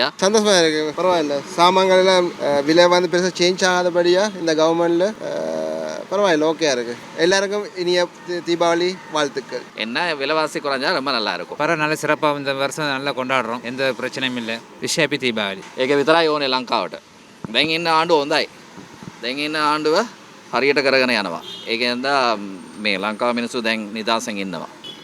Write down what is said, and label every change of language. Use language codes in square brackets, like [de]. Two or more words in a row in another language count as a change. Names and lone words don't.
[ta] சந்தோஷமாக இருக்குது. பரவாயில்ல. சாமான்கள் எல்லாம் விலை வந்து பெருசாக சேஞ்ச் ஆகாதபடியாக இந்த கவர்மெண்ட்டில் பரவாயில்ல, ஓகேயா இருக்குது. எல்லாருக்கும் இனிய தீபாவளி வாழ்த்துக்கள். என்ன விலைவாசி குறைஞ்சா ரொம்ப நல்லா இருக்கும். நல்ல சிறப்பாக இந்த வருஷம் நல்லா கொண்டாடுறோம். எந்த பிரச்சனையும் இல்லை. விஷயப்பி தீபாவளி [si] ඒක විතරයි ඕනේ ලංකාවට. දැන් ඉන්න ආණ්ඩුව හොඳයි. දැන් ඉන්න ආණ්ඩුව හරියට කරගෙන යනවා. ඒකෙන්ද මේ ලංකාව මිනිස්සු දැන් නිදහසෙන් ඉන්නවා.